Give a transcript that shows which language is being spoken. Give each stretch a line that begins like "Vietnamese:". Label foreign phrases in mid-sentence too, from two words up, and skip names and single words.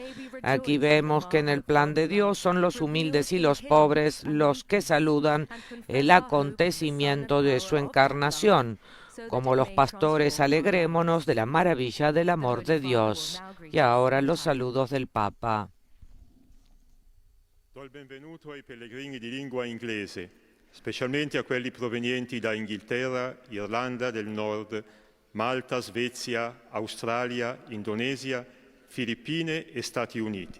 Spanish: Aquí vemos que en el plan de Dios son los humildes y los pobres los que saludan el acontecimiento de su encarnación. Como los pastores, alegrémonos de la maravilla del amor de Dios. Y ahora los saludos del Papa.
Italian: Do il benvenuto ai pellegrini di lingua inglese, specialmente a quelli provenienti da Inghilterra, Irlanda del Nord, Malta, Svezia, Australia, Indonesia, Filippine e Stati Uniti.